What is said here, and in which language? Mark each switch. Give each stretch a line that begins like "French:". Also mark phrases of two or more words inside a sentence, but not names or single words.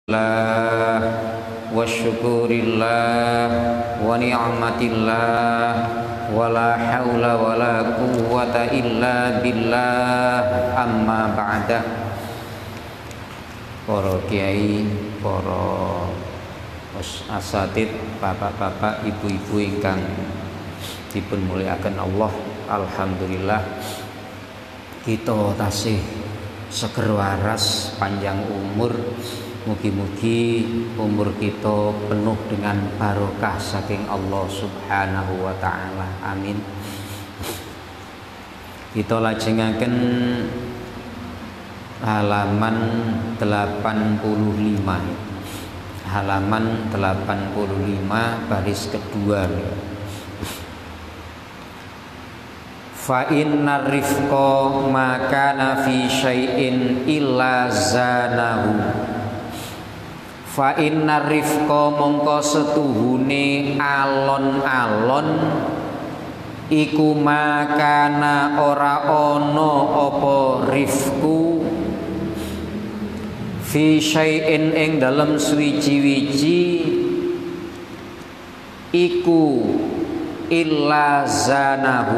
Arabic: الحمد لله وشكر الله ونعمة الله ولا حول ولا قوة إلا بالله، أما بعد.
Javanese: Para kiai, para asatid, bapak-bapak, ibu-ibu ingkang dipun mulyakaken Allah, alhamdulillah kita tasih seger waras, panjang umur. Mugi-mugi umur kita
Indonesian: penuh dengan
Javanese: barokah saking Allah
Arabic: سبحانه وتعالى.
Javanese: Amin. Kita lajengaken halaman 85.
Indonesian: Halaman 85 baris kedua.
Arabic: فإن الرفق ما كان في شيء إلا زانه. فإن الرفق
Javanese: mongko setuhune alon-alon iku makana ora ana apa
Arabic: رفق في شيء
Javanese: ing dalem suwiji-wiji iku
Arabic: إلا زانه.